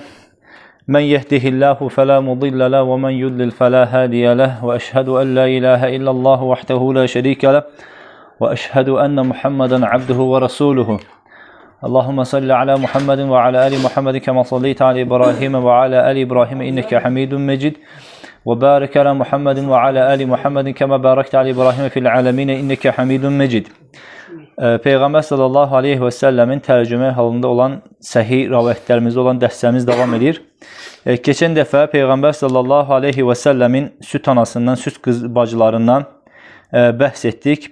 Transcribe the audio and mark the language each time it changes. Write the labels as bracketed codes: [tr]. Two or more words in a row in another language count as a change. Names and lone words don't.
[ar] من يهده الله فلا مضل له ومن يضلل فلا هادي له وأشهد أن لا إله إلا الله وحده لا شريك له وأشهد أن محمدا عبده ورسوله. اللهم صل على محمد وعلى آل محمد كما صليت على إبراهيم وعلى آل إبراهيم إنك حميد مجيد. وبارك على محمد وعلى آل محمد كما باركت على إبراهيم في العالمين إنك حميد مجيد. [az] Peyğəmbər [ar] صلى الله عليه وسلم [az] tərcümə halında olan səhih rivayətlərimizdə olan dərslərimiz davam edir. Keçən dəfə Peyğəmbər [ar] صلى الله عليه وسلم [az] süt anasından, süt qız bacılarından bəhs etdik.